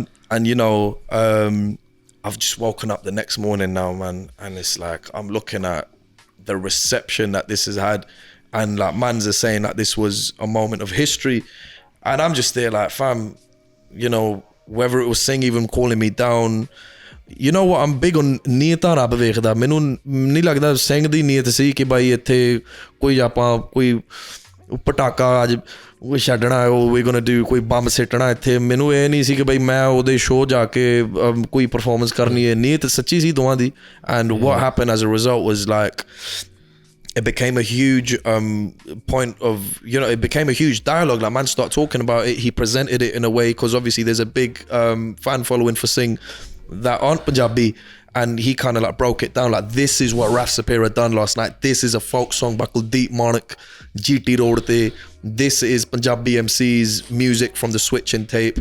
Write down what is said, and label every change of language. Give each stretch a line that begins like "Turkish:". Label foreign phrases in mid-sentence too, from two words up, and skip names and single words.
English: And you know, I've just woken up the next morning now, man. And it's like, I'm looking at the reception that this has had, and like mans are saying that this was a moment of history, and I'm just there like, fam, you know, whether it was Singh even calling me down, you know what, I'm big on
Punjabi: ਨੀਅਤਾਂ ਰੱਬ ਵੇਖਦਾ ਮੈਨੂੰ ਨਹੀਂ ਲੱਗਦਾ ਸਿੰਘ ਦੀ ਨੀਅਤ ਸੀ ਕਿ ਬਾਈ ਇੱਥੇ ਕੋਈ ਆਪਾਂ ਕੋਈ ਪਟਾਕਾ ਅੱਜ ਉਹ ਛੱਡਣਾ ਉਹ
English: we gonna do
Punjabi: ਕੋਈ ਬੰਬ ਸਿੱਟਣਾ ਇੱਥੇ ਮੈਨੂੰ ਇਹ ਨਹੀਂ ਸੀ ਕਿ ਬਈ ਮੈਂ ਉਹਦੇ ਸ਼ੋਅ ਜਾ ਕੇ ਕੋਈ ਪਰਫਾਰਮੈਂਸ ਕਰਨੀ ਹੈ ਨੀਅਤ ਸੱਚੀ ਸੀ ਦੋਵਾਂ ਦੀ
English: and what happened as a result was like it became a huge point of, you know, it became a huge dialogue. Like man started talking about it, he presented it in a way, because obviously there's a big fan following for Singh that aren't Punjabi, and he kind of like broke it down like, this is what Raf-Saperra done last night, this is a folk song buckled deep Monarch GT Rodte, this is Punjabi MC's music from the switching tape.